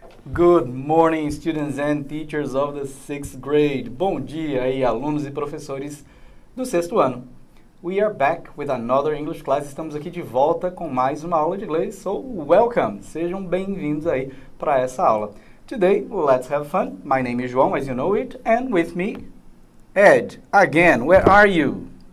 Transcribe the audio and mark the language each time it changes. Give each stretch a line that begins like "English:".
English: Good morning, students and teachers of the 6th grade.
Portuguese: Bom dia aí, alunos e professores do 6º ano.
English: We are back with another English class.
Portuguese: Estamos aqui de volta com mais uma aula de inglês.
English: So, welcome!
Portuguese: Sejam bem-vindos aí para essa aula.
English: Today, let's have fun. My name is João, as you know it, and with me, Ed. Again, where are you?